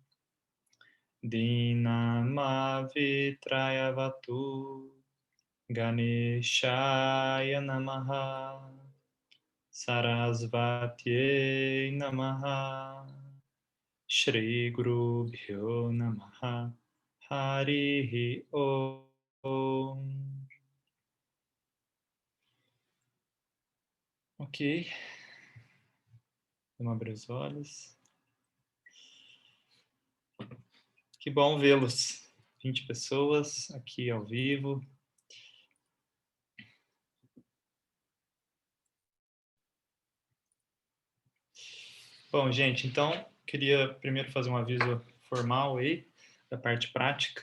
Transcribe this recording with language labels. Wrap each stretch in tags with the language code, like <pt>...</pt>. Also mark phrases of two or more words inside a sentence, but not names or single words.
<sa>Dinamavitrayavatu Ganeshaya Namaha Sarasvatye Namaha Shri Guru Bhyo Namaha Harihi Om.</sa> <pt>Ok. Vamos abrir os olhos. Que bom vê-los. 20 pessoas aqui ao vivo. Bom, gente, então, queria primeiro fazer um aviso formal aí, da parte prática.</pt>